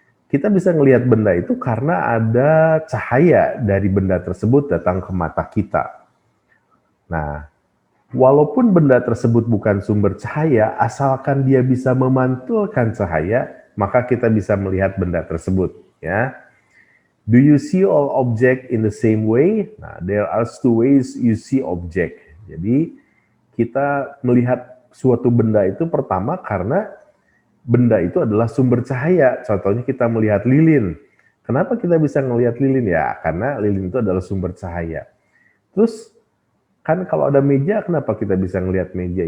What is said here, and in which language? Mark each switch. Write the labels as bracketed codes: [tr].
[id] Kita bisa ngelihat benda itu karena ada cahaya dari benda tersebut datang ke mata kita. Nah, Walaupun benda tersebut bukan sumber cahaya, asalkan dia bisa memantulkan cahaya, maka kita bisa melihat benda tersebut, ya. [en] Do you see all object in the same way? Nah, there are two ways you see object. [id] Jadi, kita melihat suatu benda itu pertama karena benda itu adalah sumber cahaya. Contohnya kita melihat lilin. Kenapa kita bisa melihat lilin? Ya, karena lilin itu adalah sumber cahaya. Terus, kan kalau ada meja, kenapa kita bisa melihat meja?